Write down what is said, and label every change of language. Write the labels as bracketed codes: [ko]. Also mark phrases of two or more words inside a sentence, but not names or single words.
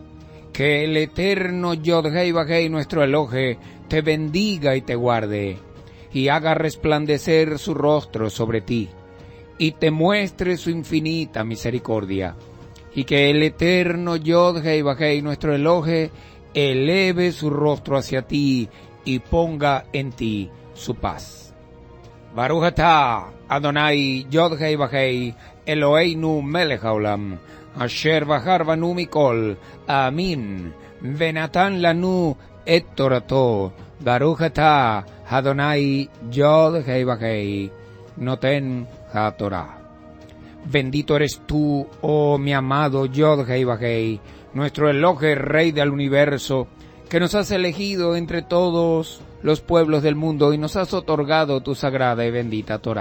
[es] Que el eterno Yod-Hei Vah-Hei, nuestro Elohe, te bendiga y te guarde, y haga resplandecer su rostro sobre ti, y te muestre su infinita misericordia. Y que el eterno Yod-Hei Vah-Hei, nuestro Elohe, eleve su rostro hacia ti y ponga en ti su paz. [he] ברוך אתה אדוני יוד-הא ואו-הא אלוהינו מלך העולם אשר בחר בנו מכל עמים ונתן לנו את תורתו ברוך אתה אדוני יוד-הא ואו-הא נותן התורה. [es] Bendito eres tú, oh mi amado Yod-Hei Vah-Hei, nuestro Elohe, Rey del universo, que nos has elegido entre todos los pueblos del mundo y nos has otorgado tu sagrada y bendita Torah.